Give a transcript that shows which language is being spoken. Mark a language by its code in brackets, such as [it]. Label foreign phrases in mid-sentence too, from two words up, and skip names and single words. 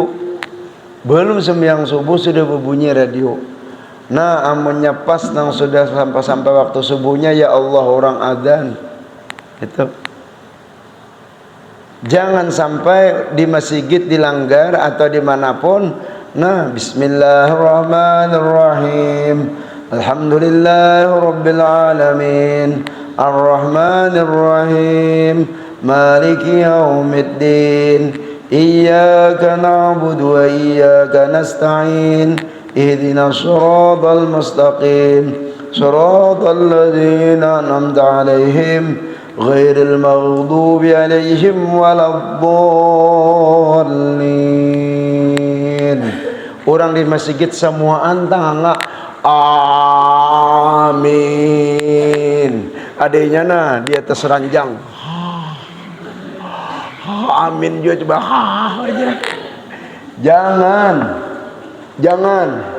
[bjn] Belum sembahyang subuh sudah berbunyi radio. Nah, amunnya pas nang sudah sampai waktu subuhnya, [ar] يا الله [bjn] orang adzan. Itu. Jangan sampai di masjid dilanggar atau dimanapun. Nah, [ar] بسم الله الرحمن الرحيم. الحمد لله رب العالمين. الرحمن الرحيم مالك يوم الدين. إياك نعبد وإياك نستعين. اهدنا الصراط المستقيم. صراط الذين أنعمت عليهم غير المغضوب عليهم ولا الضالين. [bjn] Orang di masjid semua antang enggak amin. Adanya nah di atas ranjang. Amin juga coba aja. Jangan.